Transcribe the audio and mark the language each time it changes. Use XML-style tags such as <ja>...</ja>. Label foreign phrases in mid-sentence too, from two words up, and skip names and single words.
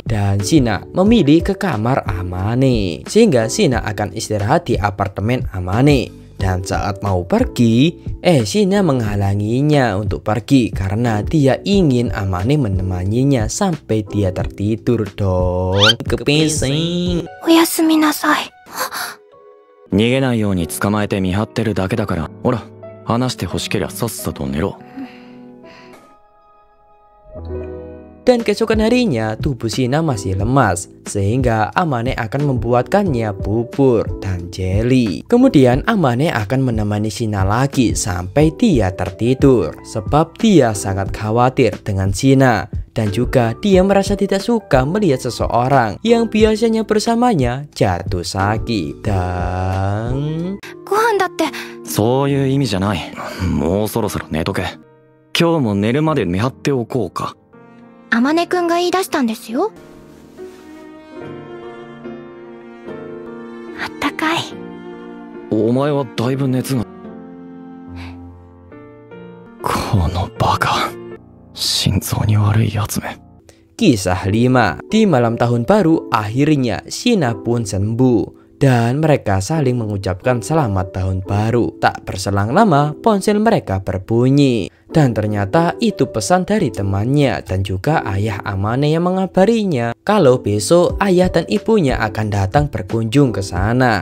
<id>Dan Shina memilih ke kamar Amane, sehingga Shina akan istirahat di apartemen Amane. Dan saat mau pergi, Shina menghalanginya untuk pergi karena dia ingin Amane menemaninya sampai dia tertidur dong. Kepising.</id> <ja>おやすみなさい. 逃げないように捕まえて見張ってるだけだから、ほら、話して欲しけりゃさっさと寝ろ。</ja> <id>Dan keesokan harinya tubuh Shina masih lemas, sehingga Amane akan membuatkannya bubur dan jelly. Kemudian Amane akan menemani Shina lagi sampai dia tertidur, sebab dia sangat khawatir dengan Shina. Dan juga dia merasa tidak suka melihat seseorang yang biasanya bersamanya jatuh sakit. Dan</id> <ja>そういう意味じゃない。もうそろそろ寝とけ。今日も寝るまで見張っておこうか。あまねくんが言い出したんですよ。あったかい。お前はだいぶ熱が。このバカ。心臓に悪いやつめ。</ja> <id>Kisah 5. Di malam tahun baru, akhirnya Shina pun sembuh. Dan mereka saling mengucapkan selamat tahun baru. Tak berselang lama, ponsel mereka berbunyi. Dan ternyata itu pesan dari temannya dan juga ayah Amane yang mengabarinya kalau besok ayah dan ibunya akan datang berkunjung ke sana.</id>